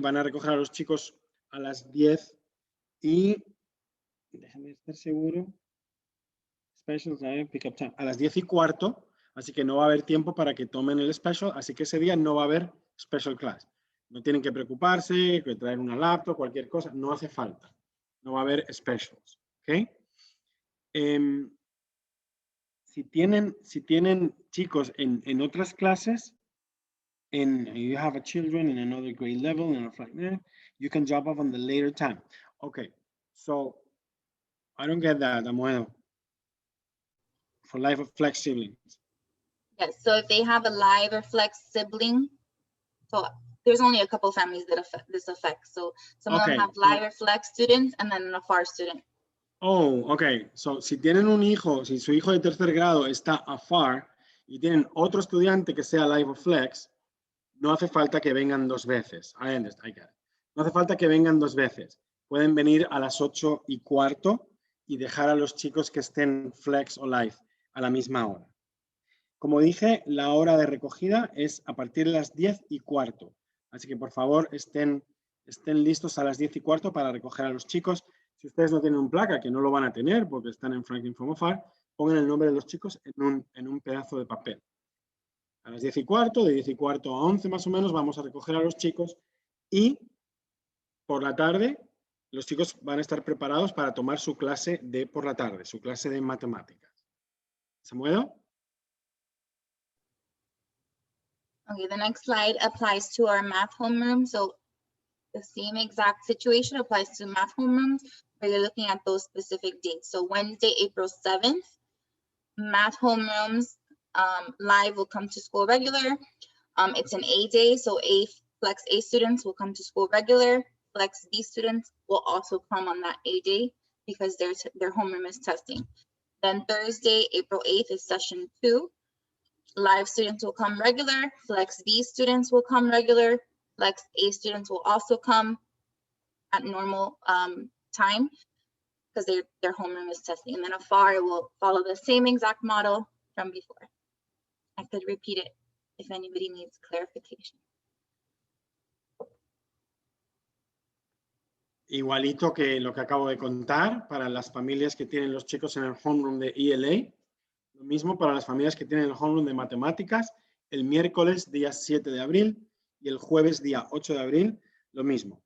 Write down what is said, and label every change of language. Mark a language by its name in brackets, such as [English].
[Spanish] Van a recoger a los chicos a las 10 y, déjame estar seguro, [English] specials, pick up time, [Spanish] a las 10:15, así que no va a haber tiempo para que tomen el special, así que ese día no va a haber special class. No tienen que preocuparse, que traer una laptop, cualquier cosa, no hace falta. No va a haber specials, ¿ok? Si tienen chicos en otras clases, [English] you have a children in another grade level, and like that, you can drop off on the later time. Okay, so I don't get that, Amuedo. For Live or Flex siblings. Yes, so if they have a Live or Flex sibling, so there's only a couple families that this affects. So some of them have Live or Flex students and then a FAR student. Oh, okay. [Spanish] So si tienen un hijo, si su hijo de tercer grado está a FAR y tienen otro estudiante que sea Live o Flex, no hace falta que vengan 2 veces. [English] I understand, I get it. [Spanish] No hace falta que vengan 2 veces. Pueden venir a las 8:15 y dejar a los chicos que estén Flex o Live a la misma hora. Como dije, la hora de recogida es a partir de las 10:15. Así que por favor estén listos a las 10:15 para recoger a los chicos. Si ustedes no tienen un placa, que no lo van a tener porque están en Franklin From Afar, pongan el nombre de los chicos en un pedazo de papel. A las 10:15, de 10:15 a 11 más o menos, vamos a recoger a los chicos y por la tarde los chicos van a estar preparados para tomar su clase de por la tarde, su clase de matemáticas. ¿Samuel? [English] Okay, the next slide applies to our math homeroom. So the same exact situation applies to math homerooms, where you're looking at those specific dates. So Wednesday, April 7th, math homerooms Live will come to school regular. It's an A day, so Flex A students will come to school regular. Flex B students will also come on that A day because their homeroom is testing. Then Thursday, April 8th is session 2. Live students will come regular. Flex B students will come regular. Flex A students will also come. at normal time because their homeroom is testing. And then Attire will follow the same exact model from before. I could repeat it if anybody needs clarification. [Spanish] Igualito que lo que acabo de contar para las familias que tienen los chicos en el homeroom de ELA. Lo mismo para las familias que tienen el homeroom de matemáticas. El miércoles, día 7 de abril, y el jueves, día 8 de abril, lo mismo.